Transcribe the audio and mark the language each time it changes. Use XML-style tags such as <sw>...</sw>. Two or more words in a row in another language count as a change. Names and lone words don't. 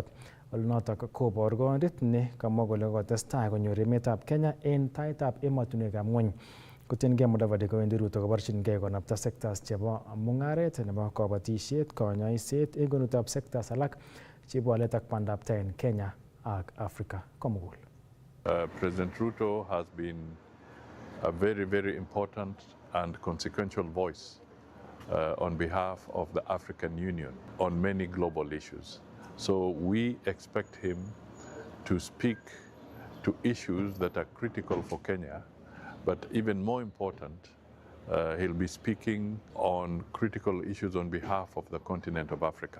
<kln>Olonotok koboru kondit ne kamwa kole kotestai konyor emetab Kenya en taitab emotinwekab ng'wony. Kotiengei Mudavadi kowendi Ruto koborchingei konapta sectors chebo mung'aret nebo kabatisiet, konyoiset en kwenutab sectors alak cheibu walet ak bandab tai en Kenya ak Africa komugul.</kln> <en>President Ruto has been a very, very important and consequential voice on behalf of the African Union on many global issues. So we expect him to speak to issues that are critical for Kenya, but even more important, he'll be speaking on critical issues on behalf of the continent of Africa.</en>